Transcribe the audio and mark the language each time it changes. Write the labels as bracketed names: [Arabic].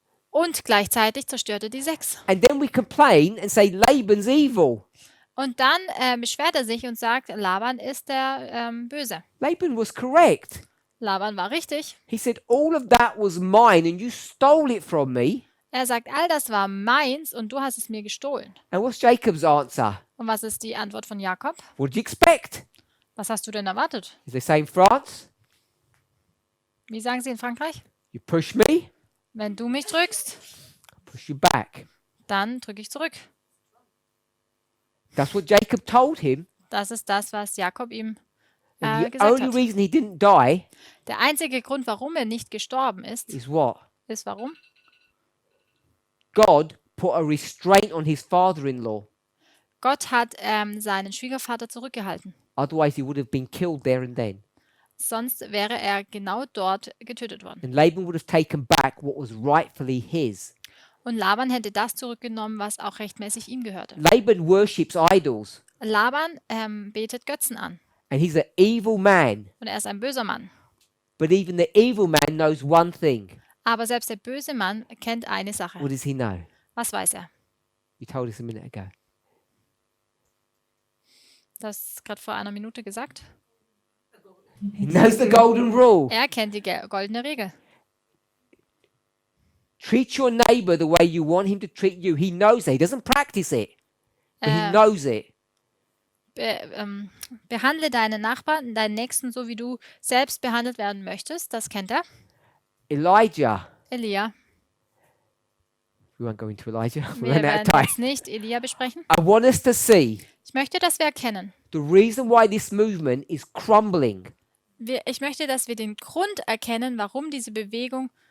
[German] und gleichzeitig zerstört er die 6. [English] And then we complain and say Laban's evil. [German] Und dann beschwert er sich und sagt, Laban ist der Böse. [English] Laban was correct. [German] Laban war richtig. [English] He said, all of that was mine and you stole it from me. [German] Er sagt, all das war meins und du hast es mir gestohlen. [English] And what's Jacob's answer? [German] Und was ist die Antwort von Jakob? [English] What did you expect? [German] Was hast du denn erwartet? [English] As they say in France, [German] Wie sagen sie in Frankreich? [English] you push me, [German] Wenn du mich drückst, [English] I push you back. [German] dann drücke ich zurück. [English] That's what Jacob told him. [German] Das ist das, was Jakob ihm [English] And the [German] gesagt [English] only [German] hat. [English] reason he didn't die [German] Der einzige Grund, warum er nicht gestorben ist, [English] is what? [German] ist warum? [English] God put a restraint on his father-in-law. [German] Gott hat seinen Schwiegervater zurückgehalten. [English] Otherwise, he would have been killed there and then. [German] Sonst wäre er genau dort getötet worden. [English] And Laban would have taken back what was rightfully his. [German] Und Laban hätte das zurückgenommen, was auch rechtmäßig ihm gehörte. [English] Laban worships idols. [German] Laban betet Götzen an. [English] And he's an evil man. [German] Und er ist ein böser Mann. [English] But even the evil man knows one thing. [German] Aber selbst der böse Mann kennt eine Sache. [English] What does he know? [German] Was weiß er? [English] You told us a minute ago. [German] Das ist gerade vor einer Minute gesagt. [English] He knows the golden rule. [German] Er kennt die goldene Regel. [English] Treat your neighbor the way you want him to treat you. He knows it. He doesn't practice it, but he Äh, knows it. [German] Behandle deinen Nachbarn, deinen Nächsten, so wie du selbst behandelt werden möchtest. Das kennt er. [English] Elijah. [German] Elia. [English] We won't go into Elijah. We're [German] Wir [English] running out of time. [German] jetzt nicht Elia besprechen. [English] I want us to see [German] Ich möchte, dass wir erkennen. [English] the reason why this movement is crumbling [German] Ich möchte, dass wir den Grund erkennen, warum diese Bewegung